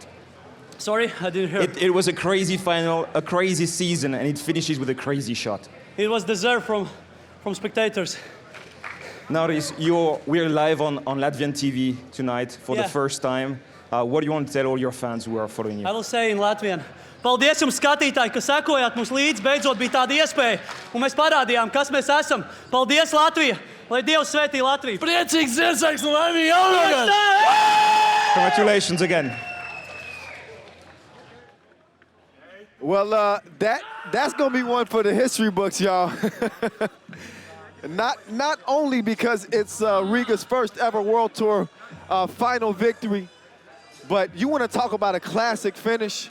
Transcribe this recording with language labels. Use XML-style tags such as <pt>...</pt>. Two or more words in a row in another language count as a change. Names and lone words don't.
<en>Sorry, I didn't hear. It was a crazy final, a crazy season, and it finishes with a crazy shot. It was deserved from spectators. Norris, we're live on Latvian TV tonight for the first time. What do you want to tell all your fans who are following you? I will say in Latvian.</en> <lv>Paldies jums, skatītāji, ka sekojāt mums līdzi. Beidzot bija tāda iespēja, un mēs parādījām, kas mēs esam. Paldies, Latvija! Lai Dievs svētī Latviju! Priecīgs Ziemassvētks un laimīgi jaunagad!</lv> <en>Congratulations again. Well, that's gonna be one for the history books, y'all. Not only because it's Riga's first ever World Tour final victory, but you want to talk about a classic finish.</en>